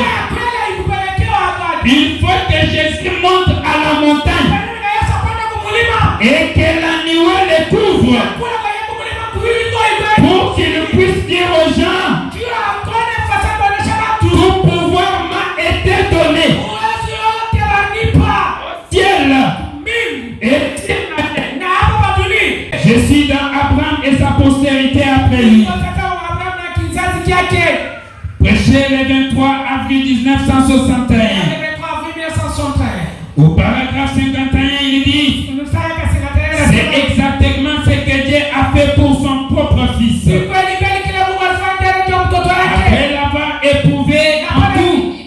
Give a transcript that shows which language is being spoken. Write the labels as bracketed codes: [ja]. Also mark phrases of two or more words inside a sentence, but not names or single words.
[fr] Il faut que Jésus monte à la montagne et que la nuée le couvre pour qu'il puisse dire aux gens tout pouvoir m'a [sw] Na hapa patuli. [fr] Je suis dans Abraham et sa postérité après lui. [sw] Abraham na kizazi chake. [fr] Prêché le 23 avril 1961. Au paragraphe 51, il dit: c'est exactement ce que Dieu a fait pour son propre fils. Après l'avoir éprouvé en tout.